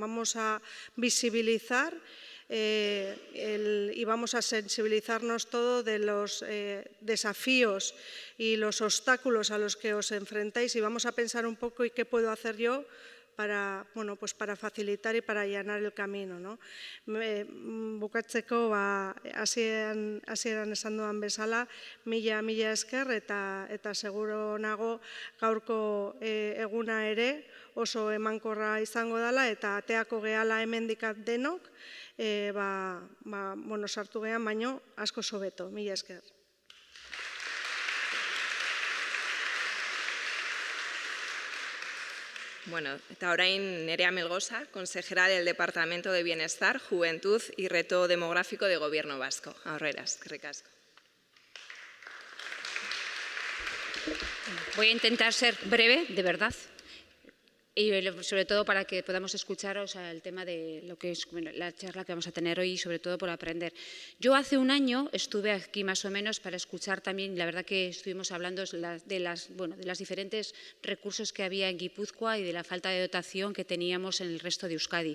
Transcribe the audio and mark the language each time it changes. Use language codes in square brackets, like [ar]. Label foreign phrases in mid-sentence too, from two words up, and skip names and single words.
[es] Vamos a visibilizar y vamos a sensibilizarnos todo de los desafíos y los obstáculos a los que os enfrentáis, y vamos a pensar un poco ¿y qué puedo hacer yo para, bueno, pues para facilitar y para allanar el camino, ¿no? [eu] Bukatzeko, hasieran esan dudan bezala, mila esker, eta seguro nago gaurko eguna ere oso emankorra izango dela, eta ateako gehala hemendik denok, bueno, sartu gehan, baino asko hobeto. Mila esker. Bueno, eta orain Nerea Melgosa, [es] consejera del Departamento de Bienestar, Juventud y Reto Demográfico de Gobierno Vasco. [eu] Aurrera, eskerrik asko. [es] Voy a intentar ser breve, de verdad, y sobre todo para que podamos escucharos el tema de lo que es la charla que vamos a tener hoy, y sobre todo por aprender. Yo hace un año estuve aquí más o menos para escuchar también, la verdad que estuvimos hablando de las diferentes recursos que había en Guipúzcoa y de la falta de dotación que teníamos en el resto de Euskadi.